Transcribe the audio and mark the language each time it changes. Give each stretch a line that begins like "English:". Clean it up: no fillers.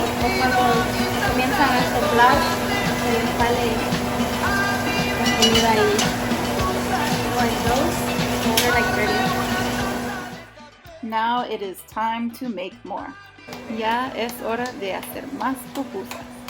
Spanish: O cuando comienzan a soplar, se les sale la comida ahí.
English: Like those, they're like ready. Now it is time to make more.
Spanish: Ya es hora de hacer más pupusas.